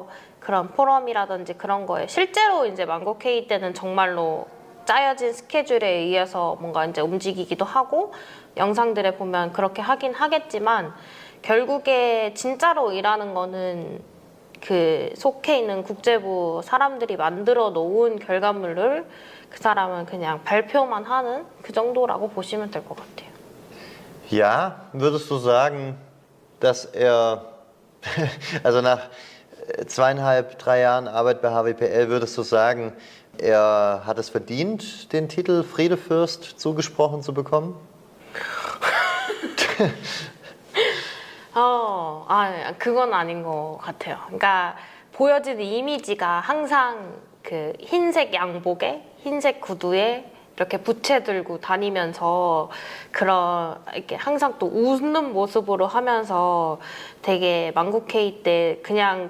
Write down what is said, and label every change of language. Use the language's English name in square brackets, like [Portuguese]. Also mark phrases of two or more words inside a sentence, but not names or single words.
[Korean] 그런 포럼이라든지 그런 거에 실제로 이제 만국회의 때는 정말로 짜여진 스케줄에 의해서 뭔가 이제 움직이기도 하고 영상들에 보면 그렇게 하긴 하겠지만 결국에 진짜로 일하는 거는 그 속해 있는 국제부 사람들이 만들어 놓은 결과물을 그 사람은 그냥 발표만 하는 그 정도라고 보시면 될 것 같아요. [German] Ja, würdest du sagen, dass er, also nach 2,5, 3 Jahren Arbeit bei HWPL, würdest du sagen, er hat es verdient, den Titel Friedefürst zugesprochen zu bekommen? [Korean] 그건 아닌 것 같아요. 그러니까 보여지는 이미지가 항상 그 흰색 양복에 흰색 구두에 이렇게 부채 들고 다니면서 그런 이렇게 항상 또 웃는 모습으로 하면서 되게 만국회의 때 그냥